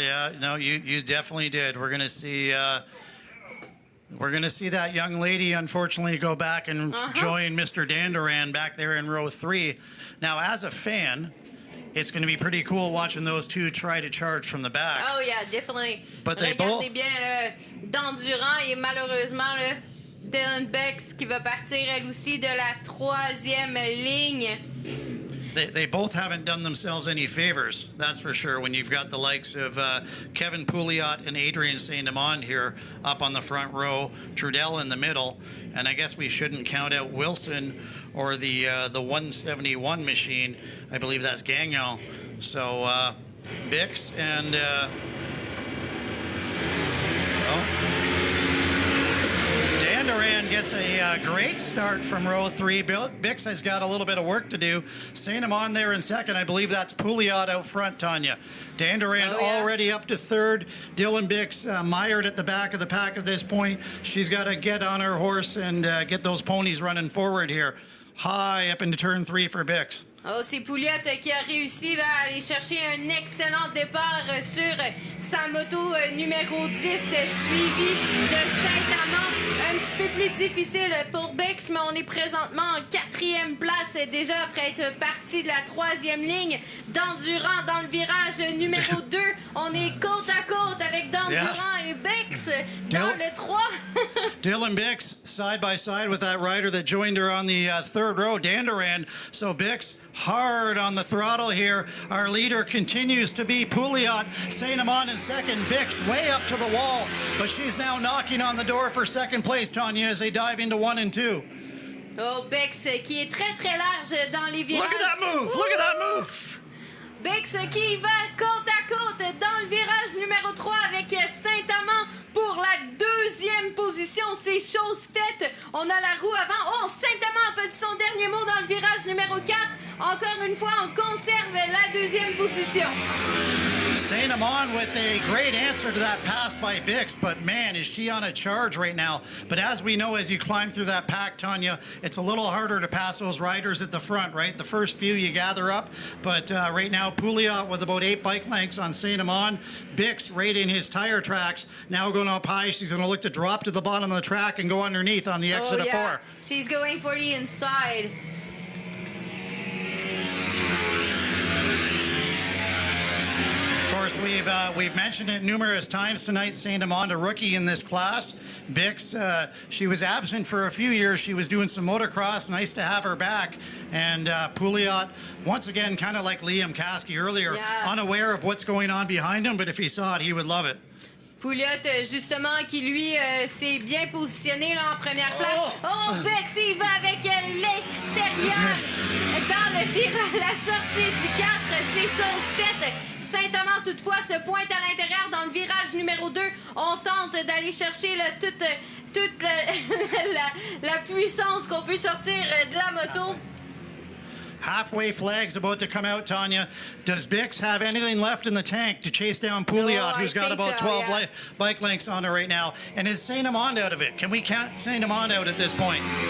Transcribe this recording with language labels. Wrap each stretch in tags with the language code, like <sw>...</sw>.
<en>Yeah, no, you definitely did. We're gonna see. We're gonna see that young lady, unfortunately, go back and join Mr. Dan Duran back there in row 3. Now, as a fan, it's going to be pretty cool watching those two try to charge from the back. Oh yeah, definitely. But they both.</en> <fr>Regardez bien d'endurant et malheureusement là, Dylan Bex qui va partir elle aussi de la 3e ligne.</fr> <en>They both haven't done themselves any favors, that's for sure, when you've got the likes of Kevin Pouliot and Adrian Saint-Amand here up on the front row, Trudel in the middle, and I guess we shouldn't count out Wilson or the 171 machine. I believe that's Gagnon. So Bix and... Dan Duran gets a great start from row 3. Bix has got a little bit of work to do. Saint-Amand there in second. I believe that's Pouliot out front, Tanya. Dan Duran already up to third. Dylan Bix mired at the back of the pack at this point. She's got to get on her horse and get those ponies running forward here. High up into turn 3 for Bix.</en> <fr>Oh, c'est Pouliot qui a réussi là, à aller chercher un excellent départ sur sa moto numéro 10, suivi de Saint-Amand. Un petit peu plus difficile pour Bex, mais on est présentement en 4e place déjà après être parti de la 3e ligne. Dandurand dans le virage numéro 2. On est côte à côte avec Dandurand et Bex dans le 3.</fr> <en>Dylan Bix side by side with that rider that joined her on the third row, Dan Duran. So Bix hard on the throttle here. Our leader continues to be Pouliot. Saint-Amand in second. Bix way up to the wall, but she's now knocking on the door for second place, Tanya, as they dive into 1 and 2.</en> <fr>Oh, Bex qui est très très large dans les virages.</fr> <en>Look at that move! Look at that move!</en> <fr>Bex qui va côte à côte dans le virage numéro 3 avec Saint-Amand pour la 2e position. C'est chose faite. On a la roue avant. Oh, Saint-Amand peut dire son dernier mot dans le virage numéro 4. Encore une fois, on conserve la 2e position.</fr> <en>Saint-Amand with a great answer to that pass by Bix, but man, is she on a charge right now. But as we know, as you climb through that pack, Tanya, it's a little harder to pass those riders at the front, right? The first few you gather up, but right now, Pouliot with about 8 bike lengths on Saint-Amand. Bix right in his tire tracks, now going up high. She's going to look to drop to the bottom of the track and go underneath on the exit of 4. She's going for the inside. Of course, we've mentioned it numerous times tonight. Saint-Amand, a rookie in this class. Bix, she was absent for a few years. She was doing some motocross. Nice to have her back. And Pouliot, once again, kind of like Liam Kasky earlier, unaware of what's going on behind him, but if he saw it, he would love it.</en> <fr>Pouliot, justement, qui lui s'est bien positionné là, en première place. Oh, Bex, il va avec l'extérieur dans le virage, la sortie du 4. C'est chose faite. Saint-Amand, toutefois, se pointe à l'intérieur dans le virage numéro 2. On tente d'aller chercher toute la puissance qu'on peut sortir de la moto.</fr> <en>Halfway flag's about to come out, Tanya. Does Bix have anything left in the tank to chase down Pouliot, who's got about 12 bike lengths on her right now? And is Saint-Amand out of it? Can we count Saint-Amand out at this point?</en>